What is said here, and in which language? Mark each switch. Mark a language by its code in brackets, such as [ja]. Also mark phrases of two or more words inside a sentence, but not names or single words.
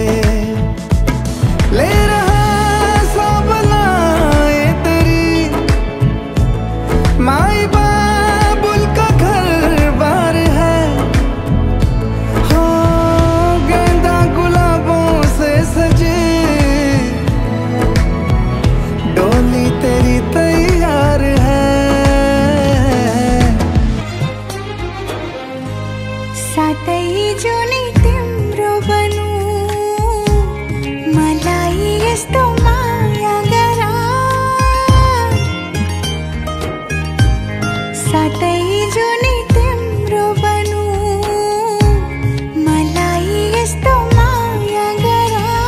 [hi] ले रहा सब लाए तेरी माई बाबुल का घर बार है, हो गेंदा गुलाबों से सजे डोली तेरी तैयार है। [ne] सातई जुनी तिम्रो बनु मलाई यस्तो माया गरा, सातै जुनी तिम्रो बनु मलाई यस्तो माया गरा।